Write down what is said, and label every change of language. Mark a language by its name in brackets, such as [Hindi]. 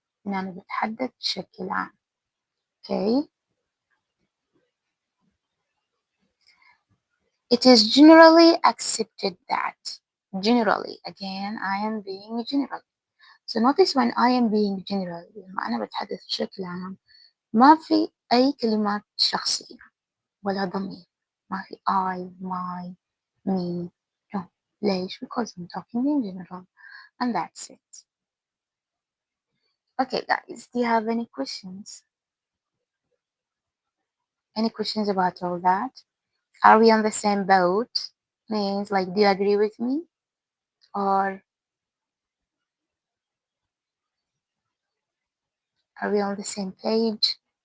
[Arabic] أنا بتحدث بشكل عام. Okay? [English] It is generally accepted that. Generally, again, I am being general. So notice when I am being general, [Arabic] لما أنا بتحدث بشكل عام, ما في أي كلمات شخصية ولا ضمير، ما في [English] I, my, me. No. [Arabic] ليش؟ [English] because I'm talking in general and that's it. Okay guys, do you have any questions? Any questions about all that? Are we on the same boat? Means like, do you agree with me? Or are we on the same page?